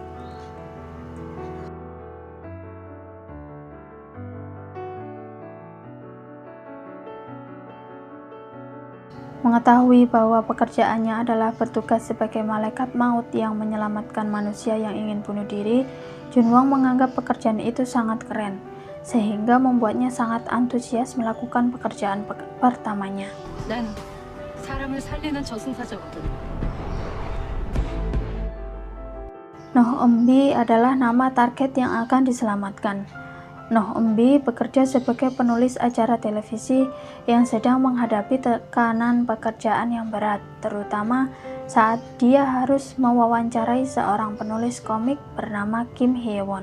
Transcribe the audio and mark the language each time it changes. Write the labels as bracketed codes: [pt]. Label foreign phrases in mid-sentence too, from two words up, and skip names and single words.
[id] Mengetahui bahwa pekerjaannya adalah bertugas sebagai malaikat maut yang menyelamatkan manusia yang ingin bunuh diri, Junwang menganggap pekerjaan itu sangat keren, sehingga membuatnya sangat antusias melakukan pekerjaan pertamanya. [ko] 난 사람을 살리는 저승사자거든. [id] Noh Embi adalah nama target yang akan diselamatkan. Noh Embi bekerja sebagai penulis acara televisi yang sedang menghadapi tekanan pekerjaan yang berat, terutama saat dia harus mewawancarai seorang penulis komik bernama Kim Hye-won.